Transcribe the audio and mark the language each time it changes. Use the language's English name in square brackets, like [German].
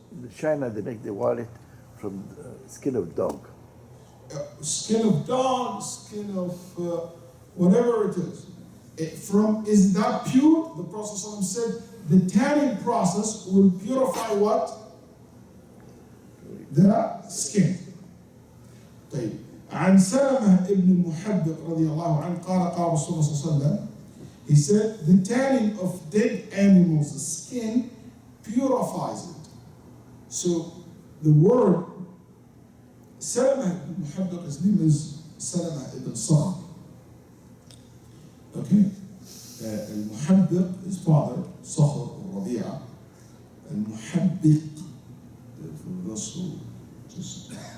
[English] in China, they make the wallet from skin of dog. Skin of dog, skin of whatever it is. Is that pure? The Prophet said the tanning process will purify what? The skin. [Arabic] طيب. عن سلمة ابن المحبق رضي الله عنه قال رسول الله صلى الله عليه وسلم, [English] he said the tanning of dead animals' skin purifies it. So the word Salama ibn Muhabbiq, his name is Salama ibn Sa'd. Okay? Al-Muhabbiq, his father, Sakhr al-Rabi'a. Al-Muhabbiq, for those who just...